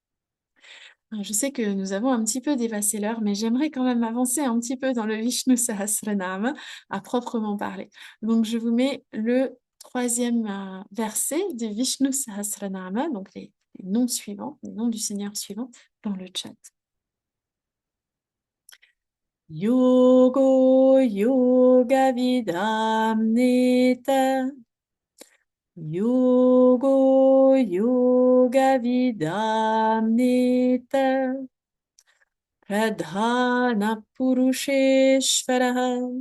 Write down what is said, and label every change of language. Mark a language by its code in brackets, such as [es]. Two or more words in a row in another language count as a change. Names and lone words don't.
[fr] Je sais que nous avons un petit peu dépassé l'heure, mais j'aimerais quand même avancer un petit peu dans le Vishnu Sahasranama à proprement parler. Donc, je vous mets le troisième verset du Vishnu Sahasranama, donc les noms suivants, les noms du Seigneur suivant, dans le chat. [sa] योगो योग विदां नेता. योगो योग विदां नेता. प्रधान पुरुषेश्वरः.